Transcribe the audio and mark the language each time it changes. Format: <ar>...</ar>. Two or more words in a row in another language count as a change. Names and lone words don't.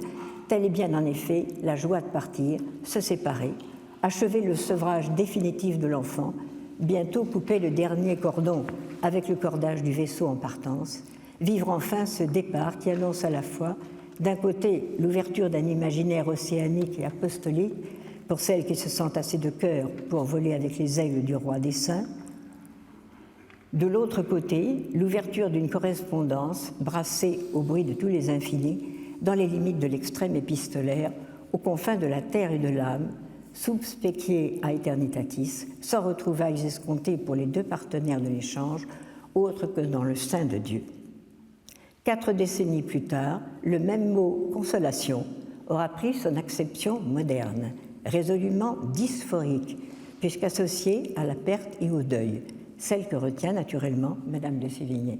<fr>telle est bien en effet la joie de partir, se séparer, achever le sevrage définitif de l'enfant, bientôt couper le dernier cordon avec le cordage du vaisseau en partance, vivre enfin ce départ qui annonce à la fois, d'un côté, l'ouverture d'un imaginaire océanique et apostolique pour celles qui se sentent assez de cœur pour voler avec les aigles du roi des saints, de l'autre côté, l'ouverture d'une correspondance brassée au bruit de tous les infinis, dans les limites de l'extrême épistolaire, aux confins de la terre et de l'âme,</fr> <la>sub specie a aeternitatis,</la> <fr>sans retrouvailles escomptées pour les deux partenaires de l'échange, autre que dans le sein de Dieu. 4 décennies plus tard, le même mot « consolation » aura pris son acception moderne, résolument dysphorique, puisqu'associée à la perte et au deuil, celle que retient naturellement Madame de Sévigné.</fr>